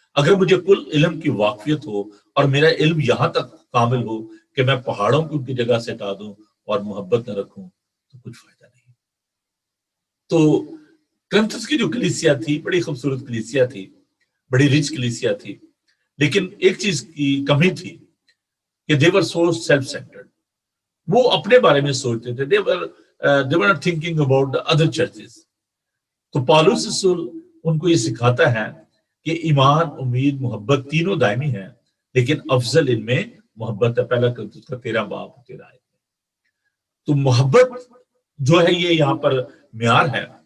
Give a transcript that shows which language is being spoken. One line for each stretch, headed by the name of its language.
Urdu: اگر مجھے کل علم کی واقفیت ہو اور میرا علم یہاں تک کامل ہو کہ میں پہاڑوں کو ان کی جگہ سے ہٹا دوں اور محبت نہ رکھوں تو کچھ فائدہ نہیں. تو کرنتھس کی جو کلیسیا تھی بڑی خوبصورت کلیسیا تھی، بڑی ریچ کلیسیا تھی، لیکن ایک چیز کی کمی تھی کہ
English: they were so self-centered.
Urdu: وہ اپنے بارے میں سوچتے تھے.
English: they were not thinking about the other churches.
Urdu: تو پالوس رسول ان کو یہ سکھاتا ہے کہ ایمان، امید، محبت تینوں دائمی ہیں، لیکن افضل ان میں محبت ہے. پہلا کرنتھس کا 13 باب 13 آیت. تو محبت جو ہے یہ یہاں پر معیار ہے.